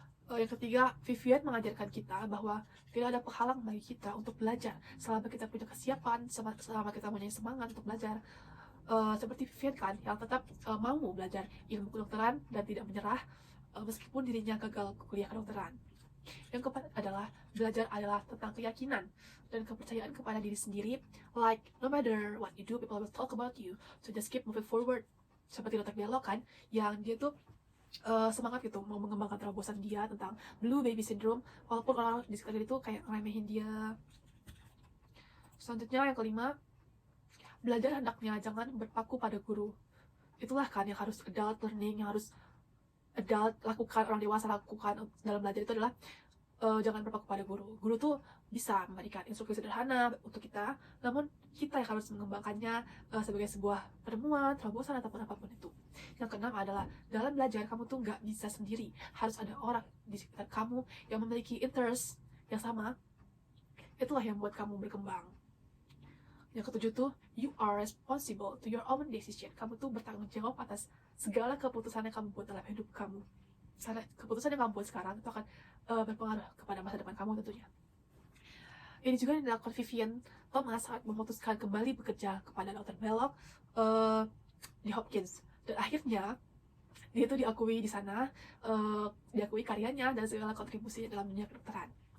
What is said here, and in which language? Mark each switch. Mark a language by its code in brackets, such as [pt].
[id] Yang ketiga, Vivian mengajarkan kita bahwa tidak ada penghalang bagi kita untuk belajar selama kita punya kesiapan, selama kita punya semangat untuk belajar. Seperti Vivian kan, yang tetap mau belajar ilmu kedokteran dan tidak menyerah meskipun dirinya gagal kuliah kedokteran. Yang keempat adalah belajar adalah tentang keyakinan dan kepercayaan kepada diri sendiri. [en] Like, no matter what you do, people will talk about you, so just keep moving forward. [id] Seperti Dr. Blalock kan, yang dia tuh semangat gitu mau mengembangkan terobosan dia tentang Blue Baby Syndrome, walaupun orang di sekitar itu kayak ngeremehin dia. Selanjutnya yang kelima, belajar hendaknya jangan berpaku pada guru. Itulah kan yang harus adult learning, yang harus adult lakukan, orang dewasa lakukan dalam belajar itu adalah jangan berpaku pada guru. Guru tuh bisa memberikan instruksi sederhana untuk kita, namun kita yang harus mengembangkannya sebagai sebuah penemuan, terobosan, ataupun apapun itu. Yang keenam adalah dalam belajar kamu tuh nggak bisa sendiri, harus ada orang di sekitar kamu yang memiliki interest yang sama. Itulah yang membuat kamu berkembang. Yang ketujuh tuh, [en] you are responsible to your own decision. [id] Kamu tuh bertanggung jawab atas segala keputusan yang kamu buat dalam hidup kamu. Karena keputusan yang kamu buat sekarang itu akan berpengaruh kepada masa depan kamu tentunya. Ini juga yang dilakukan Vivian Thomas saat memutuskan kembali bekerja kepada Dr. Blalock di Hopkins. Dan akhirnya dia itu diakui di sana, diakui karyanya dan segala kontribusinya dalam dunia kedokteran.